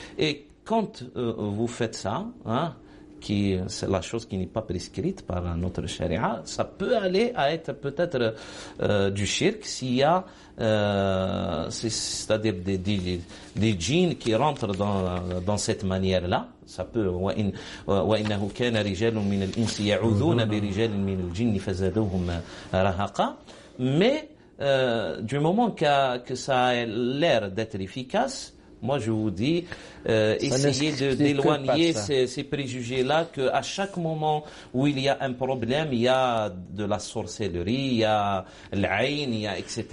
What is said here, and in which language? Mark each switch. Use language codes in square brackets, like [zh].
[fr] Et quand vous faites ça, hein, c'est la chose qui n'est pas prescrite par notre charia, ça peut aller à être peut-être du shirk s'il y a c'est-à-dire des djinns qui rentrent dans cette manière-là. Ça peut [ar] وإنه كان رجال من الإنس يعوذون برجال من الجن فزادوهم رهقا. [fr] Mais du moment que ça a l'air d'être efficace, moi je vous dis, essayez d'éloigner ces préjugés-là, qu'à chaque moment où il y a un problème, il y a de la sorcellerie, il y a l'aïn, il y a etc.